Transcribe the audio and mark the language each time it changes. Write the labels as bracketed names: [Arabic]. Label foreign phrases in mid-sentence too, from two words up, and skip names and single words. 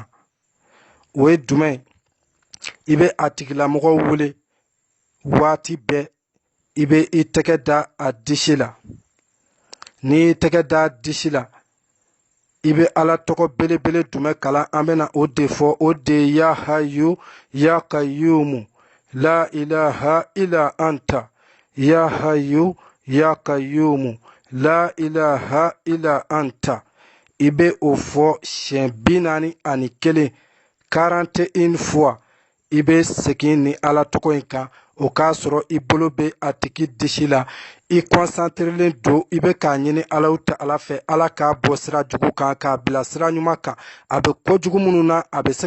[Bambara] O ye jumɛn? I bɛ a tigilamɔgɔw wele waati bɛɛ, i bɛ i tɛgɛ da a disi la. N'i y'i tɛgɛ da disi la, i bɛ ala tɔgɔ belebele jumɛn kalan an bɛna o de fɔ o de [Arabic] يا حي يا قيوم لا إله إلا أنت يا حي يا قيوم لا إله إلا أنت [Bambara] i bɛ o fɔ siɲɛ 41 41 fois i bɛ segin ni ala tɔgɔ in kan o k'a sɔrɔ i bolo bɛ a tigi disi la i concentrelen don i bɛ k'a ɲini ala ta ala fɛ ala k'a bɔ sira jugu kan k'a bila sira ɲuman kan a bɛ kojugu minnu na a bɛ se